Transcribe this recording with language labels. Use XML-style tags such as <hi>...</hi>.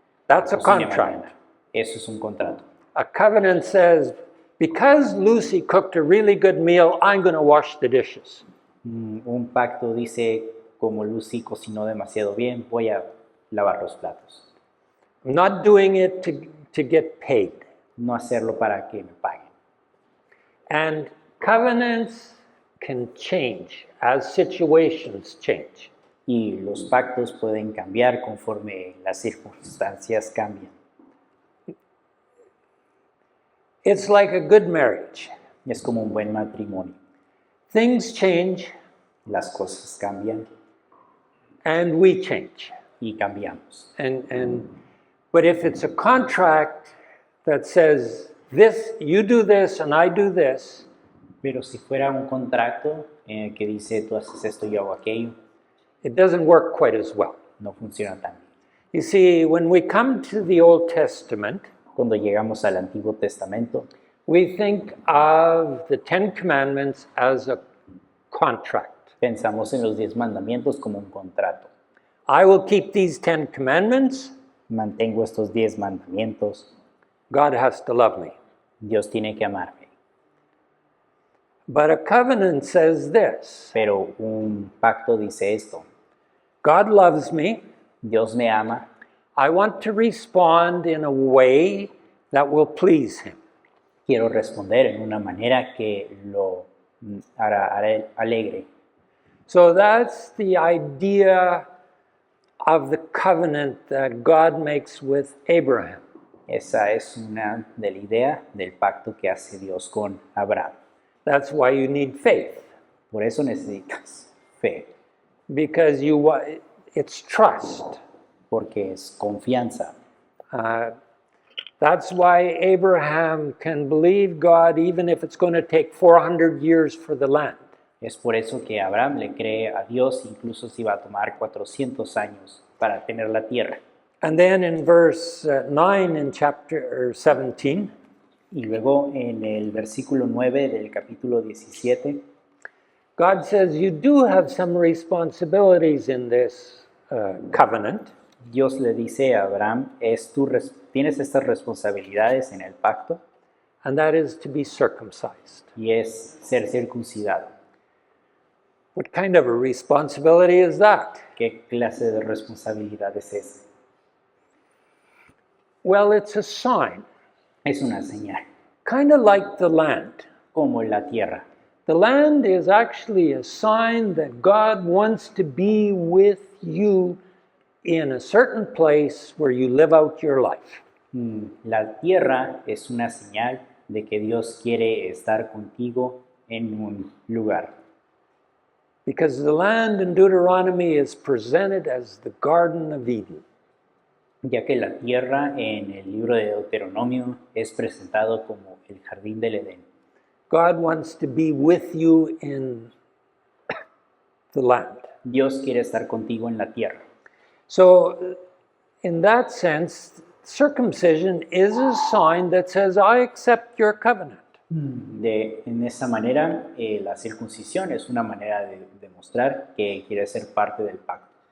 <en>That's a</en> <es>cocine</es> <en>contract.</en> <es>mañana. Eso es un contrato.</es> <en>A covenant says, because Lucy cooked a really good meal, I'm going to wash the dishes.</en> <es>Un pacto dice, como Lucy cocinó demasiado bien, voy a lavar los platos.</es> <en>I'm not doing it to get paid.</en> <es>No hacerlo para que me paguen.</es> <en>And covenants can change as situations change.</en> <es>Y los pactos pueden cambiar conforme las circunstancias cambian.</es> <en>It's like a good marriage.</en> <es>Es como un buen matrimonio.</es> <en>Things change</en> <es>Las cosas cambian</es> <en>and we change.</en> <es>y cambiamos.</es> <en>But if it's a contract that says this, you do this and I do this,</en> <es>Pero si fuera un contrato en el que dice tú haces esto, yo hago aquello,</es> <en>it doesn't work quite as well.</en> <es>no funciona tan bien.</es> <en>You see, when we come to the Old Testament,</en> <es>Cuando llegamos al Antiguo Testamento,</es> <en>we think of the Ten Commandments as a contract.</en> <es>pensamos en los 10 mandamientos como un contrato.</es> <en>I will keep these 10 commandments.</en> <es>Mantengo estos 10 mandamientos.</es> <en>God has to love me.</en> <es>Dios tiene que amarme.</es> <en>But a covenant says this:</en> <es>Pero un pacto dice esto:</es> <en>God loves me.</en> <es>Dios me ama,</es> <en>I want to respond in a way that will please him.</en> <es>quiero responder en una manera que lo hará alegre.</es> <en>So that's the idea of the covenant that God makes with Abraham.</en> <es>Esa es una de la idea del pacto que hace Dios con Abraham.</es> <en>That's why you need faith,</en> <es>Por eso necesitas fe,</es> <en>because it's trust.</en> <es>porque es confianza.</es> <en>That's why Abraham can believe God even if it's going to take 400 years for the land.</en> <es>Es por eso que Abraham le cree a Dios, incluso si va a tomar 400 años para tener la tierra.</es> <en>And then in verse 9 in chapter 17,</en> <es>Y luego en el versículo 9 del capítulo 17,</es> <en>God says you do have some responsibilities in this covenant.</en> <es>Dios le dice a Abraham, tienes estas responsabilidades en el pacto,</es> <en>And that is to be circumcised.</en> <es>y es ser circuncidado.</es> <en>What kind of a responsibility is that?</en> <es>¿Qué clase de responsabilidad es esa?</es> <en>Well, it's a sign,</en> <es>Es una señal,</es> <en>kind of like the land.</en> <es>como la tierra.</es> <en>The land is actually a sign that God wants to be with you in a certain place where you live out your life.</en> <es>La tierra es una señal de que Dios quiere estar contigo en un lugar.</es> <en>Because the land in Deuteronomy is presented as the Garden of Eden.</en> <es>Ya que la tierra en el libro de Deuteronomio es presentado como el jardín del Edén.</es> <en>God wants to be with you in the land.</en> <es>Dios quiere estar contigo en la tierra.</es> <en>So, in that sense, circumcision is a sign that says, I accept your covenant.</en> <es>En esa manera, la circuncisión es una manera de demostrar que quiere ser parte del pacto.</es>